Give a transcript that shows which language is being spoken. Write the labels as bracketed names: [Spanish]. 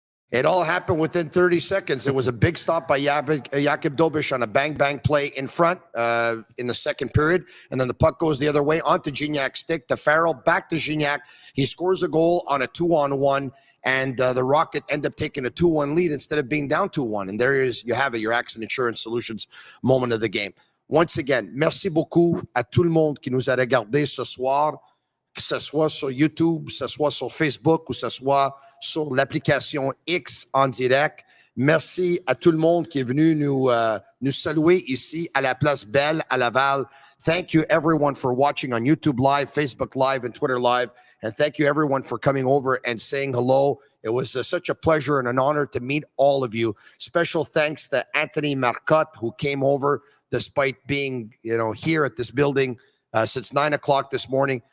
[English] It all happened within 30 seconds. It was a big stop by Jakub Dobish on a bang play in front in the second period. And then the puck goes the other way onto Gignac's stick, to Farrell, back to Gignac. He scores a goal on a 2-on-1, and the Rocket end up taking a 2-1 lead instead of being down 2-1. And you have it, your Accident Insurance Solutions moment of the game. Once again, [French] merci beaucoup à tout le monde qui nous a regardé ce soir, que ce soit sur YouTube, que ce soit sur Facebook ou que ce soit sur l'application X en direct. Merci à tout le monde qui est venu nous saluer ici à la Place Belle à Laval. [English] Thank you everyone for watching on YouTube Live, Facebook Live, and Twitter Live. And thank you everyone for coming over and saying hello. It was such a pleasure and an honor to meet all of you. Special thanks to Anthony Marcotte, who came over despite being, here at this building since 9 o'clock this morning.